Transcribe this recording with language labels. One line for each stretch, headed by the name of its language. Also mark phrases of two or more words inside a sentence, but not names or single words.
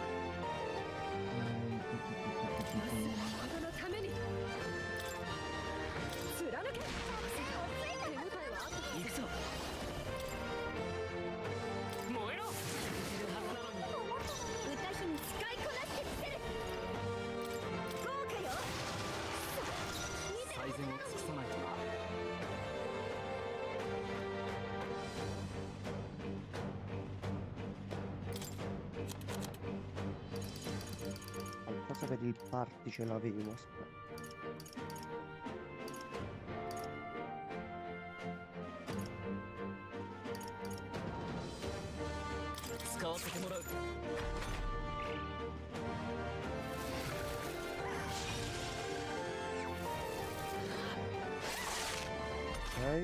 Japanese: ことのために貫け手応えはあった行くぞ燃えろ死んでるはずなのに歌姫使いこなしてみせる豪華よ最善を尽くさないとな
Italian: Qualcosa per il party ce l'avevo, aspetta.
Japanese: 使わせてもらう
Italian: Ok.